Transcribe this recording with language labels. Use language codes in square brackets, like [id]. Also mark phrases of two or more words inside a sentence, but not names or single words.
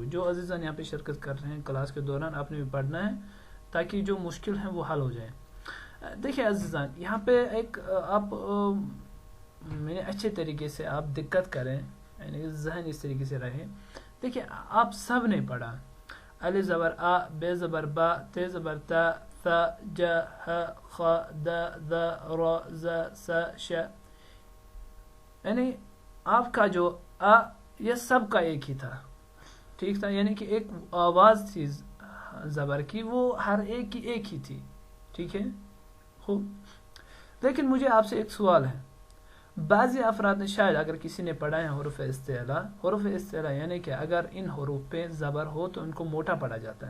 [ur] جو عزیزان یہاں پہ شرکت کر رہے ہیں کلاس کے دوران، آپ نے بھی پڑھنا ہے تاکہ جو مشکل ہیں وہ حل ہو جائیں. دیکھیں عزیزان، یہاں پہ ایک آپ میں اچھے طریقے سے آپ دقت کریں، یعنی ذہن اس طریقے سے رہے. دیکھیں آپ سب نے پڑھا. الف زبر آ، بے زبر با، تے زبر تا، ثا جا ہ خ د ذ ر ز س ش. یعنی آپ کا جو آ یہ سب کا ایک ہی تھا. ٹھیک تھا، یعنی کہ ایک آواز تھی زبر کی، وہ ہر ایک کی ایک ہی تھی. ٹھیک ہے خوب. لیکن مجھے آپ سے ایک سوال ہے. بعضی افراد نے شاید اگر کسی نے پڑھا ہے حروف استعلا، حروف استعلا یعنی کہ اگر ان حروف پہ زبر ہو تو ان کو موٹا پڑھا جاتا ہے.